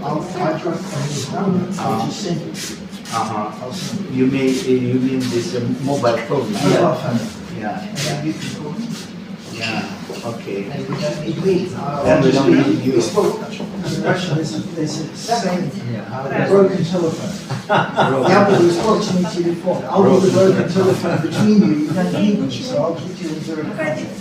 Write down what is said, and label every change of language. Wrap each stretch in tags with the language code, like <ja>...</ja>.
<en>I'll drop his number. I'll just send it. You mean this mobile phone? Mobile phone. Yeah. You can call me. Yeah. Okay. And we don't need me. Then we don't need you. In Russia, there's a saying, broken telephone.</en> <ru>Я буду испорченный телефон.</ru> <en>I'll do the broken telephone between you. You don't need me, so I'll keep you in direct contact.</en>